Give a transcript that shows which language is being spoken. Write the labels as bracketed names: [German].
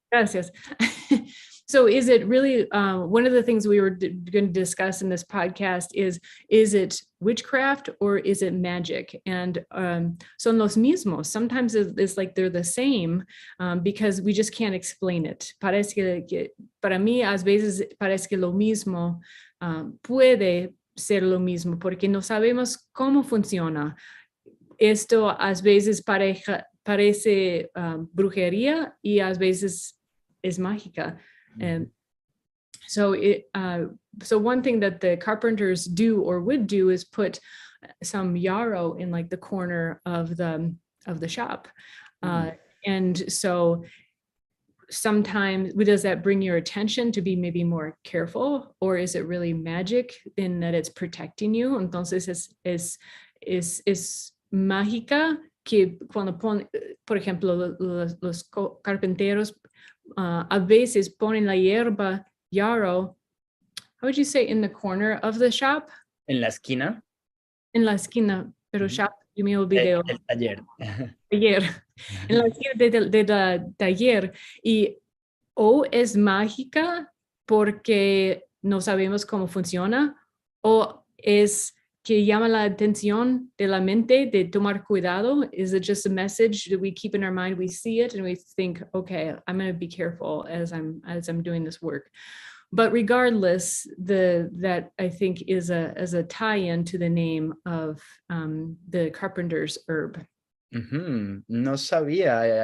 [Spanish] Gracias. [English] So is it really, one of the things we were going to discuss in this podcast is it witchcraft or is it magic? And [Spanish] son los mismos. [English] Sometimes it's like they're the same because we just can't explain it. [Spanish] Parece que para mí, a veces parece que lo mismo puede ser lo mismo porque no sabemos cómo funciona. Esto a veces parece brujería y a veces es mágica. [English] And so so one thing that the carpenters do or would do is put some yarrow in like the corner of the shop. And so sometimes does that bring your attention to be maybe more careful, or is it really magic in that it's protecting you? [Spanish] Entonces es mágica que cuando ponen, por ejemplo, los carpinteros a veces ponen la hierba yarrow, [English] how would you say, in the corner of the shop? [Spanish] En la esquina. En la esquina, pero shop, yo me olvidé. El taller. Taller. En la esquina del taller. Y o es mágica porque no sabemos cómo funciona, o es que llama la atención de la mente de tomar cuidado. [English] Is it just a message that we keep in our mind? We see it and we think, okay, I'm going to be careful as I'm doing this work. But regardless, that I think is a tie-in to the name of the carpenter's herb. [Spanish] No sabía.